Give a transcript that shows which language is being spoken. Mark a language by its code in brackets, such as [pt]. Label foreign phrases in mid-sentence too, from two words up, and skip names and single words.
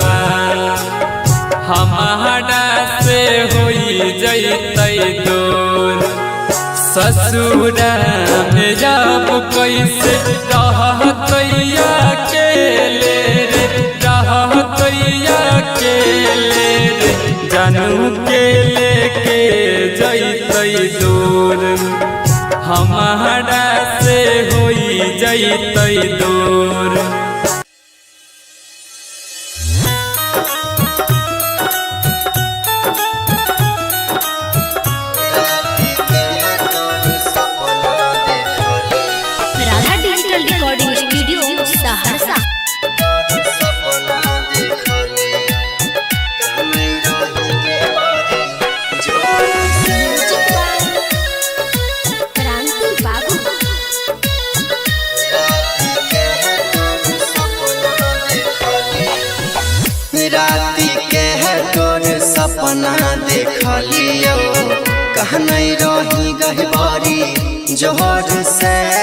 [mai] हमारा से होई जैतै दूर ससुरा में जब कैसे रहतै अकेले रे रहतै अकेले रे जानू के लेके जैतै दूर हमारा से होई जैतै दूर [en] Radha Digital Recording Studio, Saharsa. Music by Kranti Babu. [mai] राति के है तोर सपना देखलियो कहनै रही गहबारी जोर से